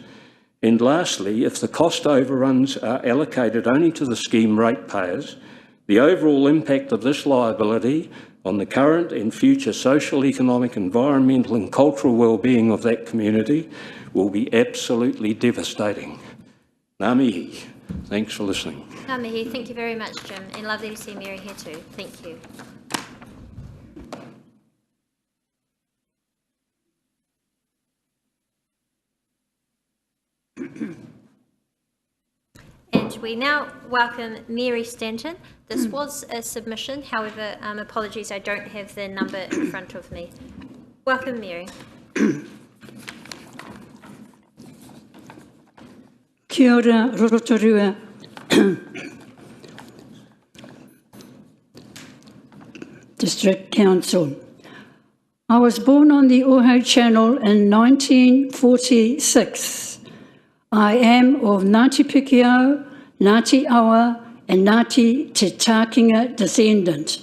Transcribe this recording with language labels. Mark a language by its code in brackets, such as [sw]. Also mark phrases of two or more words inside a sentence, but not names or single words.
[en] And lastly, if the cost overruns are allocated only to the scheme ratepayers, the overall impact of this liability on the current and future social, economic, environmental and cultural well-being of that community will be absolutely devastating. [mi] Ngā mihi. [en] Thanks for listening. [mi] Ngā mihi. [en] Thank you very much, Jim, and lovely to see Mary here too. Thank you. And we now welcome Mary Stanton. This was a submission, however, apologies, I don't have the number in front of me. Welcome, Mary. [mi] Kia ora, Rotorua. [en] District Council. I was born on the Oho Channel in 1946. I am of Ngāti Pikiao, Ngāti Awa and Ngāti Te Tākinga descendant.